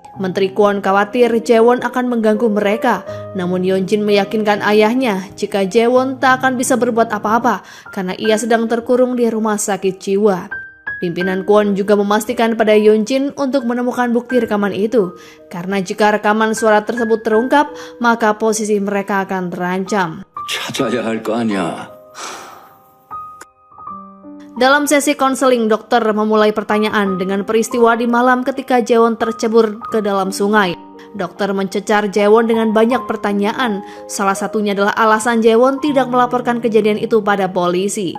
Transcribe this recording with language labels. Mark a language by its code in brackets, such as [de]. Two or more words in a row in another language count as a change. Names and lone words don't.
[id] Menteri Kwon khawatir Jaewon akan mengganggu mereka, namun Yeonjin meyakinkan ayahnya jika Jaewon tak akan bisa berbuat apa-apa karena ia sedang terkurung di rumah sakit jiwa. Pimpinan Kwon juga memastikan pada Yeonjin untuk menemukan bukti rekaman itu, karena jika rekaman suara tersebut terungkap, maka posisi mereka akan terancam. [ko] 찾아야 할 거 아니야. [id] Dalam sesi konseling, dokter memulai pertanyaan dengan peristiwa di malam ketika Jaewon tercebur ke dalam sungai. Dokter mencecar Jaewon dengan banyak pertanyaan. Salah satunya adalah alasan Jaewon tidak melaporkan kejadian itu pada polisi.